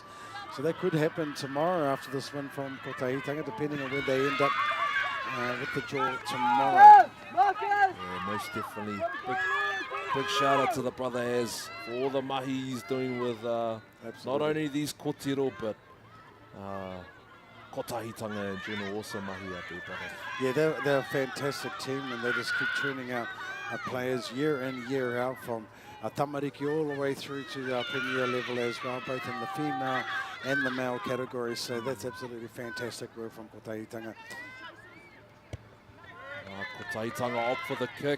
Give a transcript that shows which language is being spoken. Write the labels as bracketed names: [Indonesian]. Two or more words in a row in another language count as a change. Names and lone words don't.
[English] So that could happen tomorrow after this win from Kotahitanga, depending on where they end up with the draw tomorrow. Yeah, most definitely. Big shout out to the brother Az for all the mahi he's doing with not only these Kōtiro, but kotahitanga in general also [Māori] mahi atu. [English] Yeah, they're a fantastic team, and they just keep turning out players year in, year out, from tamariki all the way through to our premier level as well, both in the female and the male categories. So that's absolutely fantastic work from Kotahitanga. Kotahitanga up for the kick.